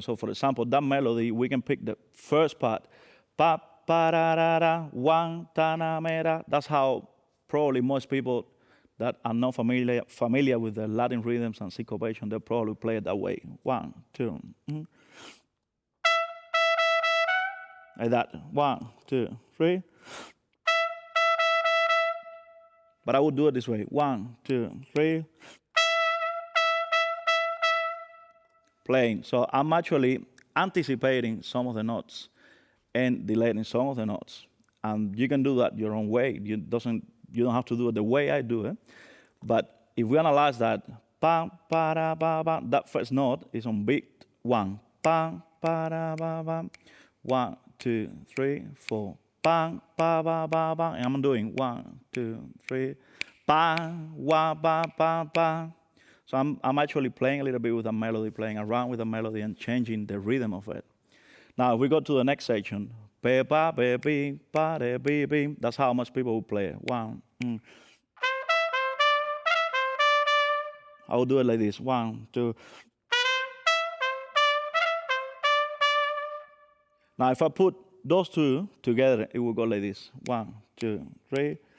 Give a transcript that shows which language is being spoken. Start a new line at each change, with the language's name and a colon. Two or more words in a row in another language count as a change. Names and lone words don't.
English: So, for example, that melody, we can pick the first part, pa pa ra ra ra, Guantanamera. That's how probably most people that are not familiar with the Latin rhythms and syncopation, they probably play it that way. 1, 2, like that. 1, 2, 3. But I would do it this way: 1, 2, 3. Playing. So I'm actually anticipating some of the notes and delaying some of the notes. And you can do that your own way. You don't have to do it the way I do it. But if we analyze that, pa pa ra ba ba, that first note is on beat 1. Pa pa ra ba ba. 1, 2, 3, 4. Bang, ba, ba, ba, ba. And I'm doing 1, 2, 3. Bang, wa, ba, ba, ba. So I'm actually playing a little bit with a melody, playing around with the melody and changing the rhythm of it. Now, if we go to the next section, be, ba, be, be, ba, de, be, be. That's how much people will play it. 1. I will do it like this: 1, 2. Now, if I put those two together, it will go like this: 1, 2, 3.